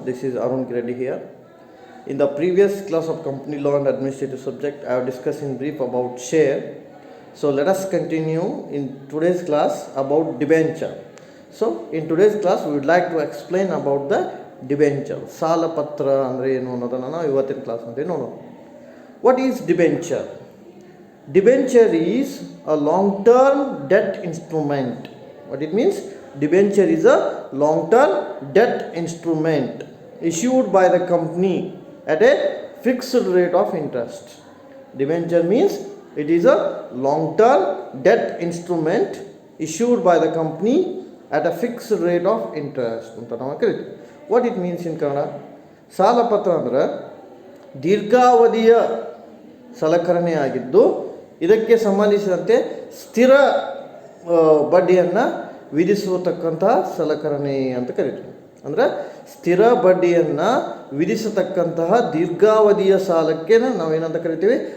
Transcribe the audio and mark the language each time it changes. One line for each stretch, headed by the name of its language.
English: This is Arun Reddy here. In the previous class of company law and administrative subject, I have discussed in brief about share. So let us continue in today's class about debenture. So in today's class, we would like to explain about the debenture.
Kannada: ಸಾಲ ಪತ್ರ ಅಂದರೆ ಏನು ಅನ್ನೋದನ್ನು ನಾವು ಇವತ್ತಿನ class ಅಂತ ನೋಡೋಣ.
English: What is debenture? Debenture is a long-term debt instrument. What it means? Debenture is a long-term debt instrument issued by the company at a fixed rate of interest. Debenture means it is a long-term debt instrument issued by the company at a fixed rate of interest. What it means in Kannada?
Kannada: ಸಾಲ ಪತ್ರ ಅಂದರೆ ದೀರ್ಘಾವಧಿಯ ಸಲಕರಣೆ ಆಗಿದ್ದು ಇದಕ್ಕೆ ಸಂಬಂಧಿಸಿದಂತೆ ಸ್ಥಿರ ಬಡ್ಡಿಯನ್ನು ವಿಧಿಸತಕ್ಕಂತಹ ಸಲಕರಣೆ ಅಂತ ಕರೀತೀವಿ. ಅಂದರೆ ಸ್ಥಿರ ಬಡ್ಡಿಯನ್ನು ವಿಧಿಸತಕ್ಕಂತಹ ದೀರ್ಘಾವಧಿಯ ಸಾಲಕ್ಕೆ ನಾವೇನಂತ ಕರಿತೀವಿ?